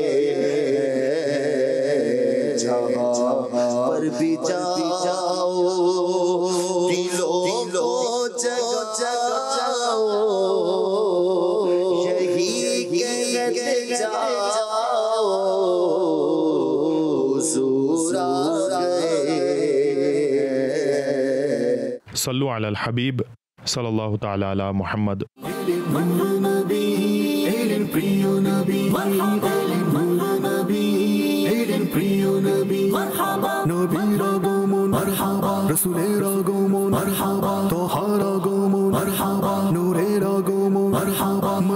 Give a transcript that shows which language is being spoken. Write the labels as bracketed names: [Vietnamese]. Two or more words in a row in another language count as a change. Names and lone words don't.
[Urdu] جہاں پر بھی جاؤ دلوں کو جگاؤ یہی کہہ جاؤ حضور آ گئے [Arabic] صلو علی الحبیب صلی اللہ تعالی علی محمد [Bangla] নবী এলেন প্রিয় নবী এলেন নবী এলেন প্রিয় নবী মারহাবা নবীর আগমন মারহাবা রাসূলের আগমন মারহাবা তোহার আগমন মারহাবা নূরের আগমন মারহাবা